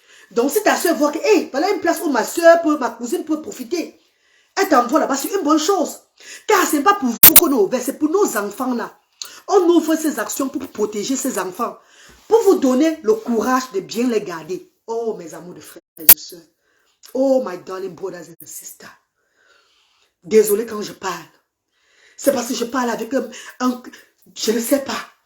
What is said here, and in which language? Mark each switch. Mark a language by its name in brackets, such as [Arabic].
[French] Donc si ta soeur voit que, hey, voilà une place où ma soeur ma cousine peut profiter, elle t'envoie là-bas, c'est une bonne chose. Car ce n'est pas pour vous qu'on a ouvert, c'est pour nos enfants là. On ouvre ces actions pour protéger ces enfants, pour vous donner le courage de bien les garder. Oh, mes amours de frères et sœurs. [English] Oh, my darling brothers and sisters. [French] Désolé quand je parle. C'est parce que je parle avec je ne sais pas.